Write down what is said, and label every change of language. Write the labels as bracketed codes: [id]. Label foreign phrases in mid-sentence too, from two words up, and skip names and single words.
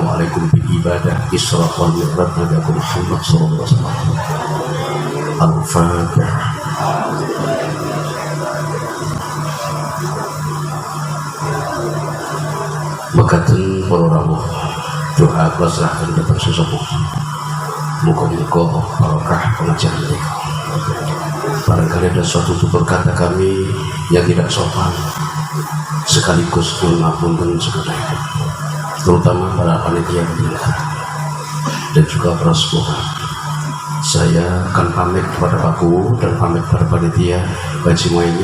[id] Waalaikum ibadah Isra wal Mi'raj Nabi Muhammad [ar] sallallahu alaihi wasallam. [id] Al-Fatihah. [jv] Mekaten para rawuh doa kula serahkan dhateng sesepuh. Muga-muga barokah pengajian menika. [id] Barangkali ada suatu tutur kata kami yang tidak sopan, sekaligus mengapunten segala itu, terutama para panitia penyelenggara dan juga para sepuh. Saya akan pamit kepada Pak Guru dan pamit kepada panitia kaji ini.